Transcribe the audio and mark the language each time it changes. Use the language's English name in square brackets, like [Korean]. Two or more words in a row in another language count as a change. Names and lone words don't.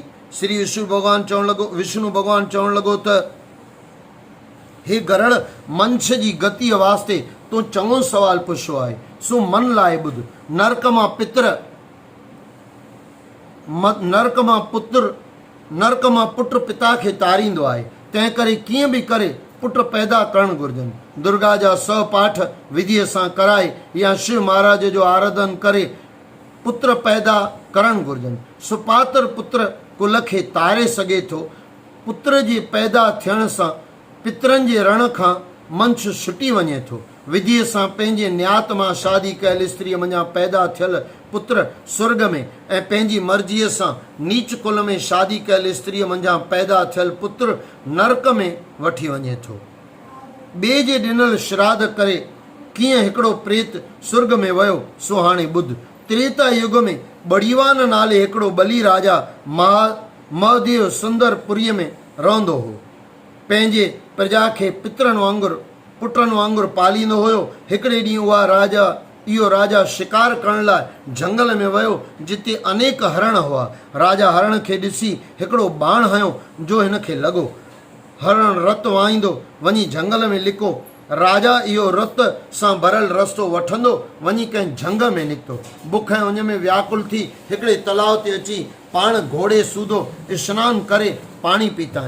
[Sindhi] श्री विष्णु भॻवानु चवणु लॻो त हे गरड़, मंछ जी गतिअ वास्ते तूं चङो सवाल पुछियो आहे, सो मन लाइ ॿुध। नरक मां पुट पिता खे तारींदो आहे, तंहिं करे कीअं बि करे पुट पैदा करणु घुरिजनि। दुर्गा जा 100 पाठ विधीअ सां कराए या शिव महाराज जो आराधन करे पुत्र पैदा करणु घुरिजनि। सुपात्र पुत्र कुल खे तारे सघे थो। पुत्र जे पैदा थियण सां पितरनि जे रण खां मंछ छुटी वञे थो। विधीअ सां पंहिंजे न्यात मां शादी कयल स्त्रीअ मंझां पैदा थियल पुत्र स्वर्ग में ऐं पंहिंजी मर्ज़ीअ सां नीच कुल में शादी कयल स्त्रीअ मंझां पैदा थियल पुत्र नरक में वठी वञे थो। ॿिए जे ॾिनल श्राद्ध करे कीअं हिकिड़ो प्रेत स्वर्ग में वियो, सो हाणे ॿुध। त्रेता युग में बड़ीवान नाले हिकिड़ो बली राजा महादेव सुंदरपुरीअ में रहंदो हो। पंहिंजे प्रजा खे पुटनि वांगुरु पालींदो हुयो। हिकिड़े ॾींहुं इहो राजा शिकार करण लाइ झंगल में वियो, जिते अनेक हरण हुआ। राजा हरण खे ॾिसी हिकिड़ो बाण हयो जो हिन खे लॻो। हरण रत वाईंदो वञी झंगल में लिको। राजा इहो रत सां भरियल रस्तो वठंदो वञी कंहिं झंग में निकितो। बुख ऐं उन में व्याकुल थी हिकिड़े तलाउ ते अची पाण घोड़े सूधो सनानु करे पाणी पीताईं।